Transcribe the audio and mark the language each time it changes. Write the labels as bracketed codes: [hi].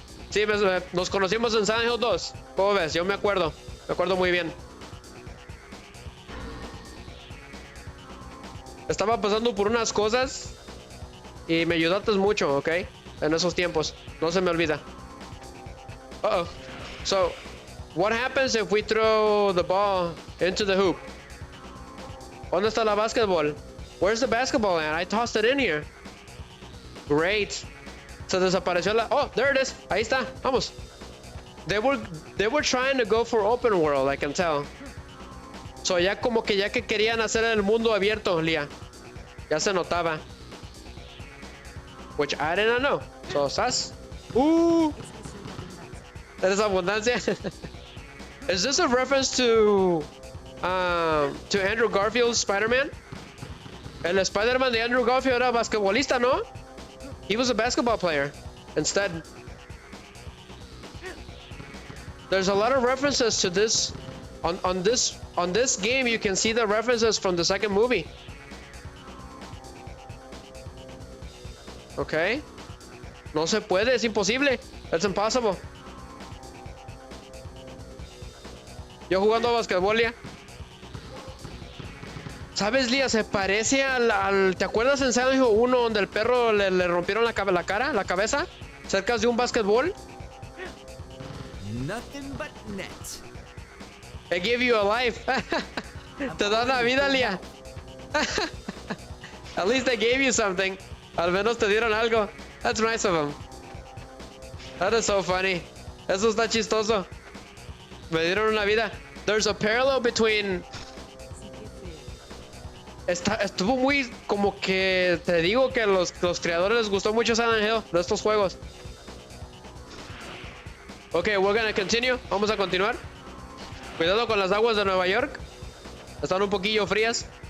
[es] Sí, nos conocimos en Silent Hill 2. ¿Cómo ves? Yo me acuerdo muy bien. Estaba pasando por unas cosas y me ayudaste mucho, ¿ok? En esos tiempos. No se me olvida. Uh-oh. [en] So, what happens if we throw the ball into the hoop? [es] ¿Dónde está la basketball? [en] Where's the basketball at? I tossed it in here. Great. [es] Se desapareció la... [en] Oh, there it is. [es] Ahí está. Vamos. [en] They were trying to go for open world, I can tell. [es] So ya como que querían hacer el mundo abierto, Lia. Ya se notaba. [en] Which I didn't know. So, ¿sas? ¿Eres abundancia? Is this a reference to Andrew Garfield's Spider-Man? [es] El Spider-Man de Andrew Garfield era basquetbolista, ¿no? [en] He was a basketball player instead. There's a lot of references to this. On this game, you can see the references from the second movie. Okay. [es] No se puede, es imposible. [en] It's impossible. [es] Yo jugando a basquetbol, Lía. ¿Sabes, Lía? Se parece al... ¿Te acuerdas en Silent Hill 1 donde el perro le rompieron la cabeza? Cerca de un basquetbol. [en] Nothing but net. They give you a life. [es] Te da una vida, Lía. [en] At least they gave you something. [es] Al menos te dieron algo. [en] That's nice of them. That is so funny. [es] Eso está chistoso. Me dieron una vida. [en] There's a parallel between... [es] Estuvo muy... Como que... Te digo que los creadores les gustó mucho Silent Hill de estos juegos. [en] Okay, we're gonna continue. [es] Vamos a continuar. Cuidado con las aguas de Nueva York. Están un poquillo frías.